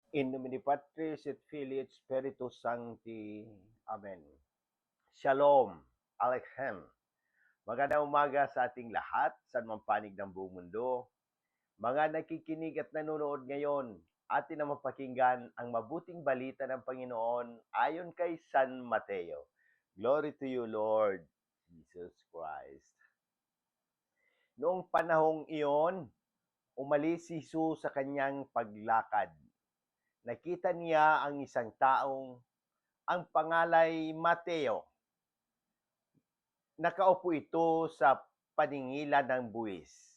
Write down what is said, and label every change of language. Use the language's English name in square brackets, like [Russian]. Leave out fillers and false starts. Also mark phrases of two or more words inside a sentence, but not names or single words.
[Latin] In nomine Patris et Filii et Spiritus Sancti. [Hebrew] Amen. Shalom. Aleichem. [Filipino] Magandang umaga sa ating lahat, sa mang panig ng buong mundo. Mga nakikinig at nanonood ngayon, atin na mapakinggan ang mabuting balita ng Panginoon ayon kay San Mateo. [English] Glory to you, Lord Jesus Christ. [Filipino] Noong panahong iyon, umalis si Jesus sa kanyang paglakad. Nakita niya ang isang taong ang pangalay Mateo. Nakaupo ito sa paningilan ng buwis.